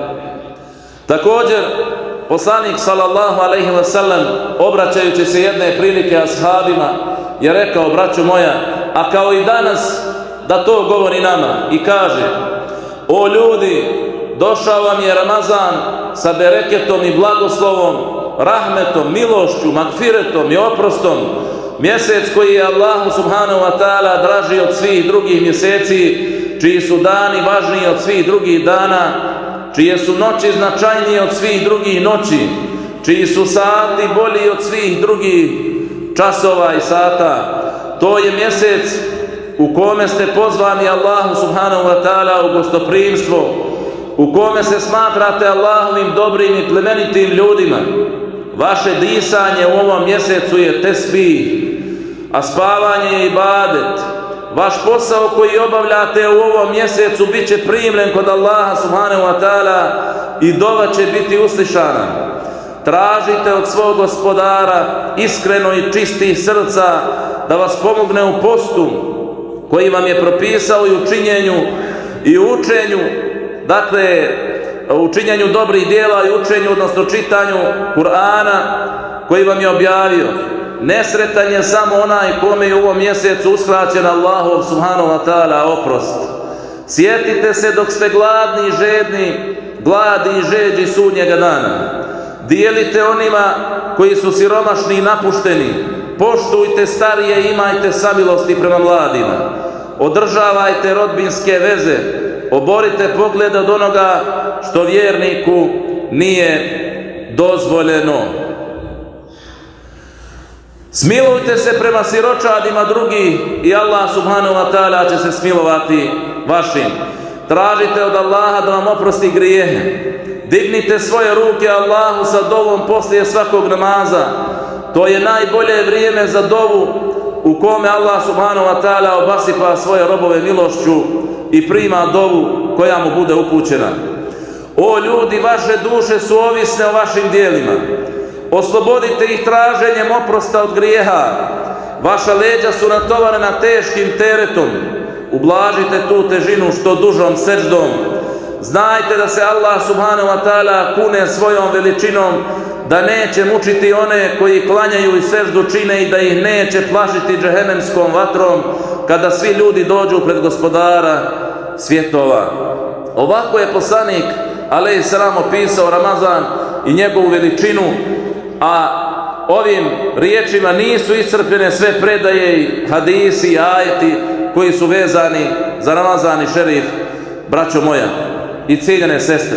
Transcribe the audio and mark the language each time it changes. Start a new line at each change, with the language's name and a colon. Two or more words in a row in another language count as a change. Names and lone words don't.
Bosnian: Također poslanik
Arabic: صلى الله عليه وسلم
Bosnian: obraćajući se jedne prilike ashabima je rekao, braćo moja, a kao i danas da to govori nama, i kaže: o ljudi, došao vam je Ramazan sa bereketom i blagoslovom, rahmetom, milošću, magfiretom i oprostom, mjesec koji je Allahu
Arabic: سبحانه وتعالى
Bosnian: draži od svih drugih mjeseci, čiji su dani važniji od svih drugih dana, čije su noći značajnije od svih drugih noći, čiji su sati bolji od svih drugih časova i sata. To je mjesec u kome ste pozvani Allahu
Arabic: سبحانه وتعالى
Bosnian: u gostoprimstvo, u kome se smatrate Allahovim dobrim i plemenitim ljudima. Vaše disanje u ovom mjesecu je tesbih, a spavanje je ibadet. Vaš posao koji obavljate u ovom mjesecu bit će primljen kod Allaha
Arabic: سبحانه وتعالى
Bosnian: i dova će biti uslišana. Tražite od svog gospodara iskreno i čistih srca da vas pomogne u postu koji vam je propisao i u činjenju i u učenju, dakle u činjenju dobrih djela i učenju, odnosno čitanju Kur'ana koji vam je objavio. Nesretan je samo onaj kome je u ovom mjesecu uskraćen Allahov
Arabic: سبحانه وتعالى
Bosnian: oprost. Sjetite se dok ste gladni i žedni, gladi i žeđi sudnjega dana. Dijelite onima koji su siromašni i napušteni. Poštujte starije i imajte samilosti prema mladima. Održavajte rodbinske veze. Oborite pogled od onoga što vjerniku nije dozvoljeno. Smilujte se prema siročadima drugih i Allah
Arabic: سبحانه وتعالى
Bosnian: će se smilovati vašim. Tražite od Allaha da vam oprosti grijehe. Dignite svoje ruke Allahu sa dovom poslije svakog namaza. To je najbolje vrijeme za dovu u kome Allah
Arabic: سبحانه وتعالى
Bosnian: obasipa svoje robove milošću i prima dovu koja mu bude upućena. O ljudi, vaše duše su ovisne o vašim dijelima. Oslobodite ih traženjem oprosta od grijeha. Vaša leđa su natovarena teškim teretom. Ublažite tu težinu što dužom seždom. Znajte da se Allah
Arabic: سبحانه وتعالى
Bosnian: kune svojom veličinom da neće mučiti one koji klanjaju i seždu čine i da ih neće plašiti džehennemskom vatrom kada svi ljudi dođu pred gospodara svjetova. Ovako je poslanik
Arabic: عليه السلام
Bosnian: opisao Ramazan i njegovu veličinu, a ovim riječima nisu iscrpljene sve predaje i hadisi i ajeti koji su vezani za Ramazan i šerif, braćo moja i cijenjene sestre.